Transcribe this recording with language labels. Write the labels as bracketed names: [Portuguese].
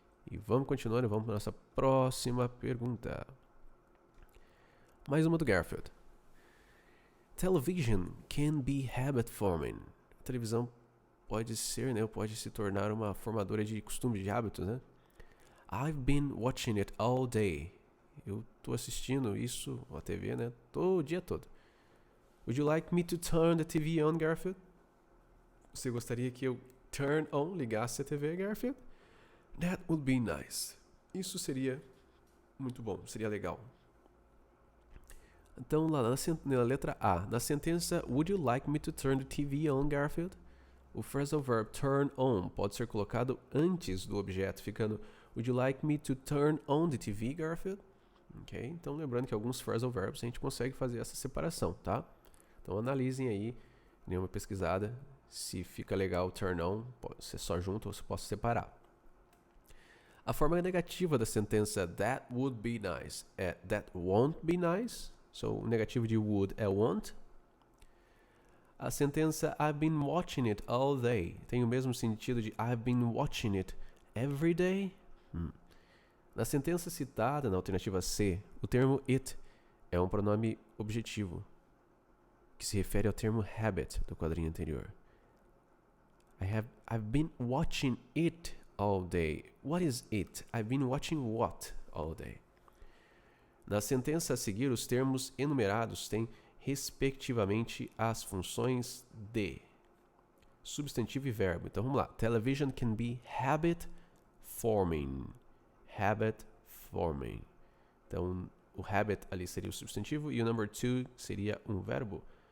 [Portuguese] E vamos continuando e vamos para nossa próxima pergunta. Mais uma do Garfield. [English] Television can be habit forming. [Portuguese] A televisão pode ser, né, pode se tornar uma formadora de costumes, de hábitos, né? [English] I've been watching it all day. [Portuguese] Eu tô assistindo isso, a TV, né, todo dia todo. [English] Would you like me to turn the TV on, Garfield? [Portuguese] Você gostaria que eu [English] turn on, [Portuguese] ligasse a TV, Garfield? [English] That would be nice. [Portuguese] Isso seria muito bom, seria legal. Então, lá na letra A, na sentença [English] Would you like me to turn the TV on, Garfield? [Portuguese] O phrasal verb turn on pode ser colocado antes do objeto, ficando [English] Would you like me to turn on the TV, Garfield? Ok? [Portuguese] Então, lembrando que alguns phrasal verbs a gente consegue fazer essa separação, tá? Então, analisem aí, dê uma pesquisada, se fica legal [English] turn on, [Portuguese] pode ser só junto ou se posso separar. A forma negativa da sentença [English] that would be nice [Portuguese] é [English] that won't be nice. [Portuguese] So, o negativo de would é won't. A sentença [English] I've been watching it all day [Portuguese] tem o mesmo sentido de [English] I've been watching it every day. [Portuguese] Na sentença citada, na alternativa C, o termo it é um pronome objetivo, que se refere ao termo habit do quadrinho anterior. [English] I've been watching it all day. What is it? I've been watching what all day? [Portuguese] Na sentença a seguir, os termos enumerados têm, respectivamente, as funções de substantivo e verbo. Então, vamos lá. [English] Television can be habit forming. [Portuguese] Habit forming. Então, o habit ali seria o substantivo e o [English] number two [Portuguese] seria um verbo.